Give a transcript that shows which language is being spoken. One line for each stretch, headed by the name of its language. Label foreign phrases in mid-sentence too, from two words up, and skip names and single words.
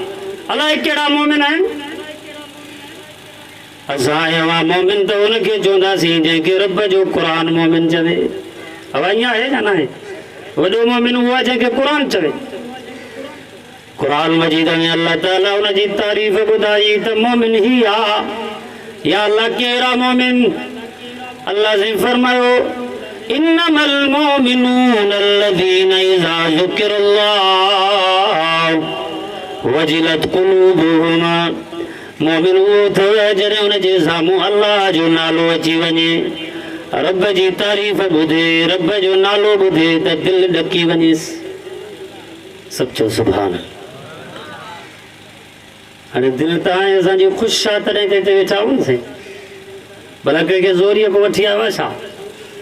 Sindhi: अलाए कहिड़ा मोमिन आहिनि। असां अहिड़ा मोमिन त हुनखे चवंदासीं जंहिंखे रब जो क़ुर मोमिन चवे। हवा ईअं आहे या न आहे? वॾो मोमिन उहो आहे जंहिंखे क़ुर चवे। क़ुर मजीद में अल्लाह ताला हुनजी तारीफ़ ॿुधाई त मोमिन ही आहे। या अल्लाह कहिड़ा मोमिन? अल्लाह से फरमायो
Arabic: إنما المؤمنون الذين إذا ذكر الله وجلت قلوبهم.
Sindhi: मोमिन उहो अथव जॾहिं हुनजे साम्हूं अल्लाह जो नालो अची वञे, रब जी तारीफ़ ॿुधे, रब जो नालो ॿुधे त दिलि ॾकी वञेसि। सचो सुभान। हाणे दिलि त हाणे असांजी ख़ुशि आहे तॾहिं ते वेठा आहियूं से, भला कंहिंखे ज़ोरीअ को वठी आवा छा?